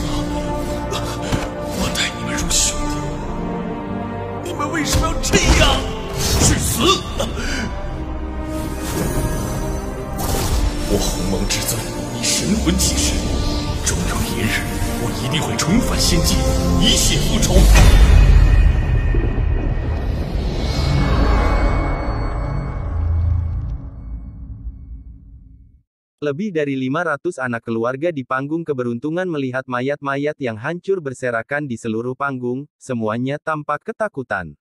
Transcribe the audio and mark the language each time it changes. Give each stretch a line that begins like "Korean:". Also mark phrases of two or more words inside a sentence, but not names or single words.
Chinese: 我待你们如兄弟，你们为什么要这样？去死！我鸿蒙至尊以神魂起誓，终有一日，我一定会重返仙界，以血复仇。
Indonesian: Lebih dari 500 anak keluarga di panggung keberuntungan melihat mayat-mayat yang hancur berserakan di seluruh panggung, semuanya tampak ketakutan.